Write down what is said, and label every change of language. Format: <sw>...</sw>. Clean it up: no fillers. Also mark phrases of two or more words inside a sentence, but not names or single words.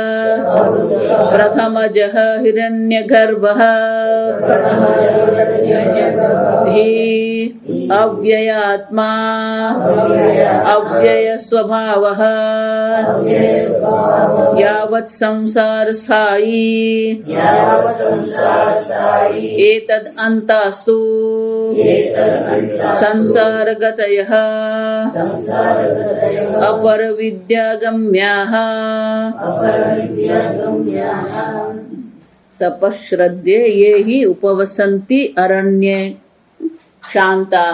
<sa>प्रथमजः हिरण्यगर्भः हि अव्ययात्मा अव्ययस्वभावः यावत् संसारस्थायी एतद् अन्तास्तु સંસારગતયઃ અપરવિદ્યાગમ્યાઃ તપશ્રદ્ધે યે હિ ઉપવસંતિ અરણ્યે શાંતાઃ.</sa>